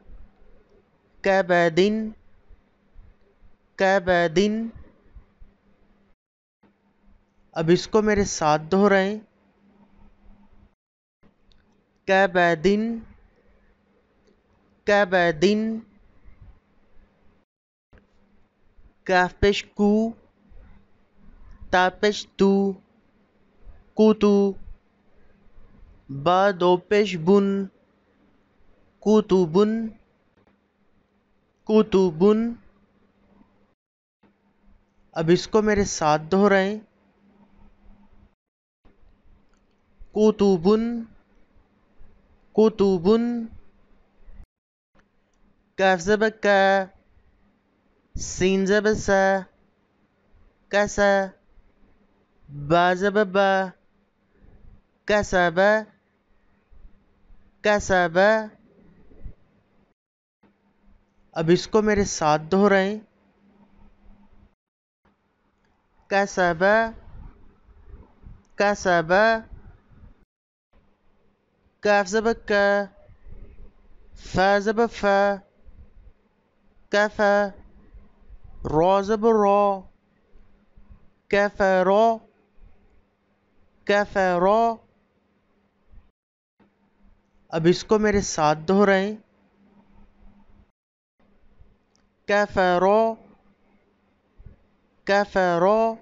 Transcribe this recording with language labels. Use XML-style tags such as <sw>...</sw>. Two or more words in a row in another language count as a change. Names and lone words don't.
<ur>کبدن کبدن اب اس کو میرے ساتھ دہرائیں کبدن کبدن کاف پیش کو تا پیش تو کوتو با دو پیش بن کوتوبن کوتوبن اب اس کو میرے ساتھ دہرائیں کوتوبن کوتوبن کاف زبر کا سین زبر سا کسا با زبر با کسبا کسبا اب اس کو میرے ساتھ دہرائیں کسبا کسبا کاف زبر کا فا زبر فا کفا را زبر را کفرا کفرا اب اس کو میرے ساتھ دہرائیں کفرا کفرا</ur>